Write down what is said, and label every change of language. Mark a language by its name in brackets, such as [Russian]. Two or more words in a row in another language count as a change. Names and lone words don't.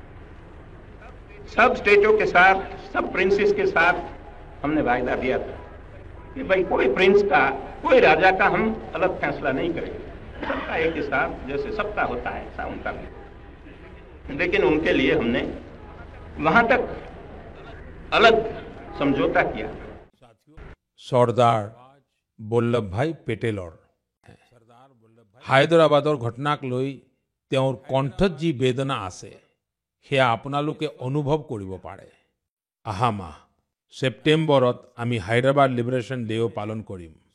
[Hindi] सब स्टेटों के साथ, सब प्रिंसेस के साथ हमने वायदा दिया था कि भाई कोई प्रिंस का, कोई राजा का हम अलग फैसला नहीं करेंगे, सबका एक ही साथ, जैसे सबका होता है ऐसा उनका भी। लेकिन उनके लिए हमने वहां तक अलग समझौता किया। [Assamese] सरदार বল্লভ ভাই পেটেলৰ হায়দৰাবাদৰ ঘটনাক লৈ তেওঁৰ কণ্ঠত যি বেদনা আছে সেয়া আপোনালোকে অনুভৱ কৰিব পাৰে। অহা মাহ ছেপ্টেম্বৰত আমি হায়দৰাবাদ লিবাৰেশ্যন ডেও পালন কৰিম।